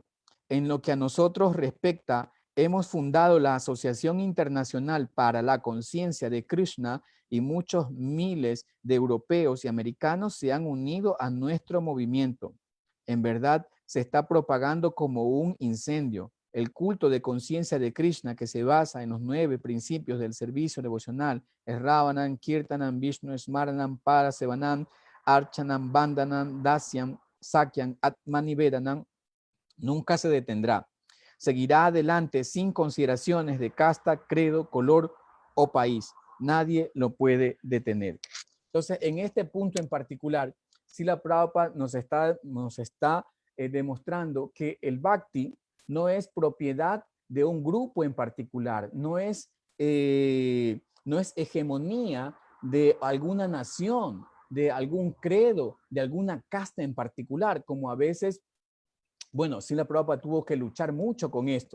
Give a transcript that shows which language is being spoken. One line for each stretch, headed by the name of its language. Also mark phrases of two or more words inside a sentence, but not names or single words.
Spanish: En lo que a nosotros respecta, hemos fundado la Asociación Internacional para la Conciencia de Krishna y muchos miles de europeos y americanos se han unido a nuestro movimiento. En verdad, se está propagando como un incendio. El culto de conciencia de Krishna, que se basa en los 9 principios del servicio devocional, es
Sanskrit: Ravanam, Kirtanam, Vishnu, Smaranam, Parasevanam, Archanam, Vandanam, Dasyam, Sakyam, Atmanivedanam,
Spanish: nunca se detendrá. Seguirá adelante sin consideraciones de casta, credo, color o país. Nadie lo puede detener. Entonces, en este punto en particular, Srila Prabhupada nos está demostrando que el Bhakti no es propiedad de un grupo en particular, no es hegemonía de alguna nación, de algún credo, de alguna casta en particular, como a veces, bueno, Srila Prabhupada tuvo que luchar mucho con esto.